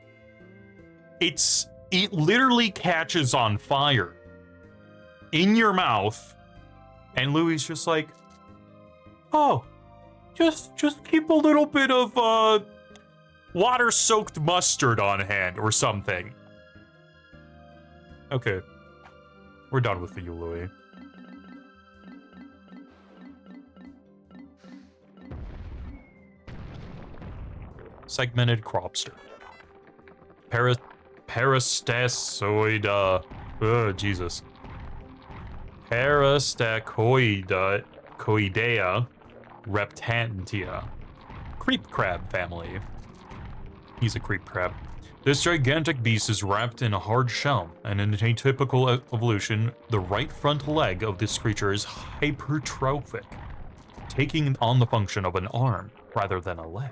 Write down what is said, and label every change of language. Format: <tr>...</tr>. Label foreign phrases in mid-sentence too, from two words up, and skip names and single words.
<en>It literally catches on fire in your mouth, and Louie's just like, oh, just keep a little bit of water-soaked mustard on hand or something. Okay, we're done with you, Louie. Segmented cropster. Parastacoida. Oh, Jesus. Parastacoida. Coidea. Reptantia. Creep crab family. He's a creep crab. This gigantic beast is wrapped in a hard shell, and in a typical evolution, the right front leg of this creature is hypertrophic, taking on the function of an arm rather than a leg.</en>